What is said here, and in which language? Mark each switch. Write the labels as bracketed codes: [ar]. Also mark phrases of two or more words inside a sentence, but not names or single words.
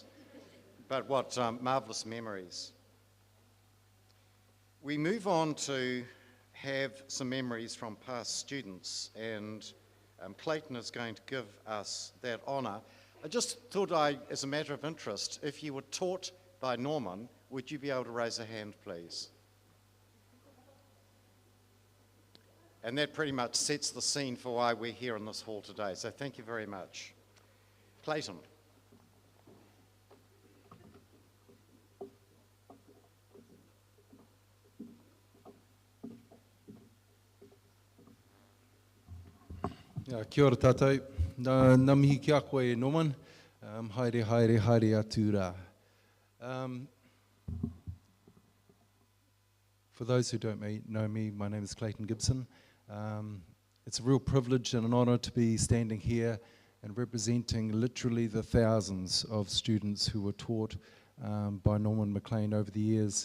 [en] But what marvellous memories. We move on to have some memories from past students, and Clayton is going to give us that honour. I just thought as a matter of interest, if you were taught by Norman, would you be able to raise a hand, please? And that pretty much sets the scene for why we're here in this hall today. So thank you very much. Clayton. [mi] Kia ora tātou. Nā mihi ki a koe Norman. Haere, haere, haere atu rā. [en] For those who don't know me, my name is Clayton Gibson. It's a real privilege and an honour to be standing here and representing literally the thousands of students who were taught by Norman Mclean over the years.